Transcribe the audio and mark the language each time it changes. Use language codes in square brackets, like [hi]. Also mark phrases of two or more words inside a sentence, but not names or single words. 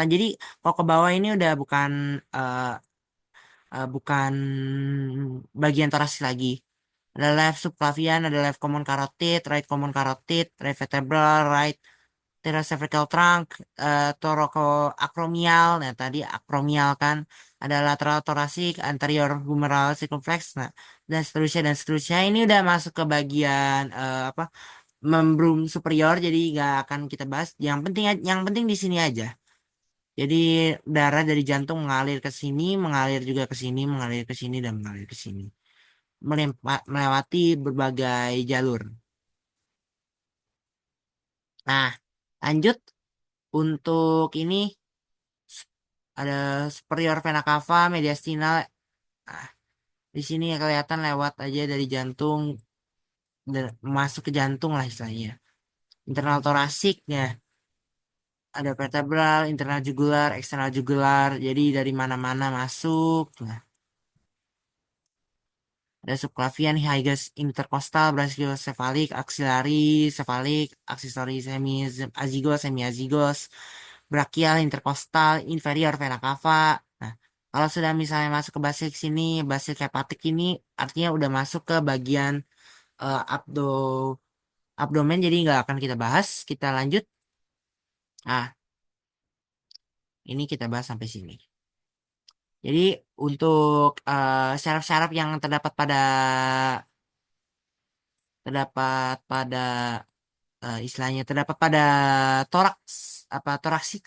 [id] Jadi kalau ke bawah ini udah bukan bagian thoracic lagi. [en] Ada left subclavian, ada left common carotid, right common carotid, right vertebral, right thoracocervical trunk, thoracoacromial. [id] Nah, tadi acromial kan. [en] Ada lateral thoracic, anterior humeral circumflex, [id] nah, dan seterusnya. Ini udah masuk ke bagian apa? Membrum superior, jadi nggak akan kita bahas. Yang penting di sini aja. Jadi darah dari jantung mengalir ke sini, mengalir juga ke sini, mengalir ke sini dan mengalir ke sini. Melewati berbagai jalur. Nah, lanjut untuk ini ada [en] superior vena cava, mediastinal. [id] Nah, di sini ya kelihatan lewat aja dari jantung masuk ke jantung lah istilahnya. [en] Internal thorasiknya ada vertebral, internal jugular, eksternal jugular. [id] Jadi dari mana-mana masuk. [en] Nah, ada subclavian, hiatus intercostal, brachiocephalic, axillary, cephalic, accessory semi-azygos, semi-azygos, brachial, intercostal, inferior vena cava. [id] Nah, kalau sudah misalnya masuk ke basic sini, [en] basic hepatic [id] ini artinya udah masuk ke bagian abdomen, jadi nggak akan kita bahas. Kita lanjut. Nah, ini kita bahas sampai sini. Jadi untuk syaraf-syaraf yang terdapat pada istilahnya terdapat pada toraks apa thoracics.